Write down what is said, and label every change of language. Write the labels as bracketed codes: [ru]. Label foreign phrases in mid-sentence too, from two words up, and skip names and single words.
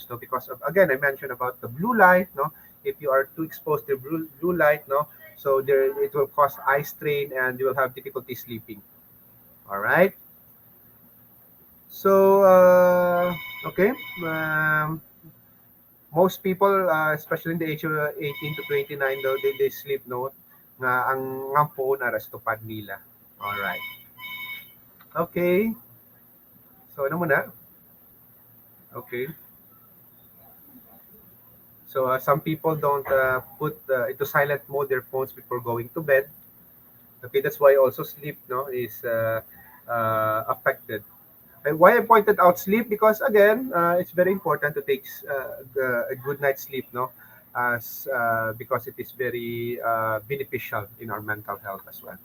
[en] No, because of, again, I mentioned about the blue light. No, if you are too exposed to blue light, no, so there it will cause eye strain and you will have difficulty sleeping. All right. So okay. Most people, especially in the age of 18 to 29, though, they sleep, [hil] no, nga ang phone aras tupad nila. [en] All right. Okay. So [tl] ano muna? [en] Okay. So some people don't put into silent mode their phones before going to bed. Okay, that's why also sleep, no, is affected. And why I pointed out sleep, because again, it's very important to take a good night's sleep, no, as because it is very beneficial in our mental health as well.